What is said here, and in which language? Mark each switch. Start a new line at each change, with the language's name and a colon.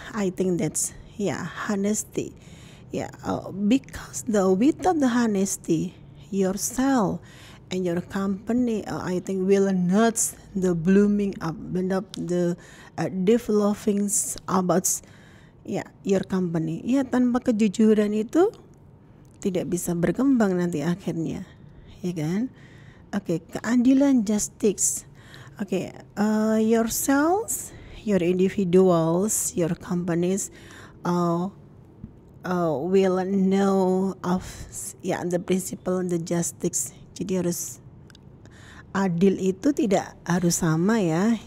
English: I think that's honesty. Because without the honesty, yourself and your company, I think will not the blooming up, the developing about your company.
Indonesian: Tanpa kejujuran itu tidak bisa berkembang nanti akhirnya, ya kan? Oke, keadilan, justice.
English: Oke, yourselves, your individuals, your companies will know of the principle, the justice.
Indonesian: Jadi harus adil itu tidak harus sama ya.